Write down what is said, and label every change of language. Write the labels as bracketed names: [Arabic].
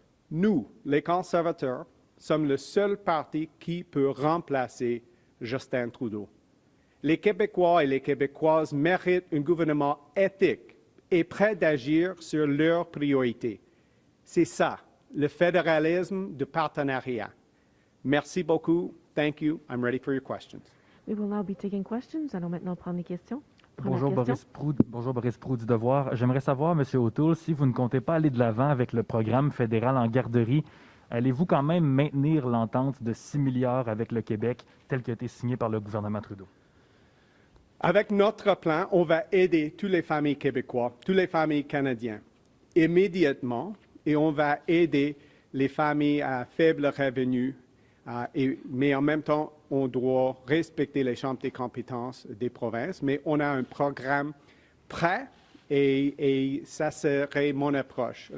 [French] Nous, les conservateurs, sommes le seul parti qui peut remplacer Justin Trudeau. Les Québécois et les Québécoises méritent un gouvernement éthique et prêt d'agir sur leurs priorités. C'est ça, le fédéralisme de partenariat. Merci beaucoup. [English] Thank you. I'm ready for your questions. We will now be taking questions. [French] Allons maintenant prendre les questions. Bonjour Boris Proulx du Devoir. J'aimerais savoir, M. O'Toole, si vous ne comptez pas aller de l'avant avec le programme fédéral en garderie, allez-vous quand même maintenir l'entente de 6 milliards avec le Québec, tel qu'a été signé par le gouvernement Trudeau? Avec notre plan, on va aider toutes les familles québécoises, toutes les familles canadiennes immédiatement et on va aider les familles à faible revenu, mais en même temps, on doit respecter les chambres des compétences des provinces, mais on a un programme prêt et ça serait mon approche.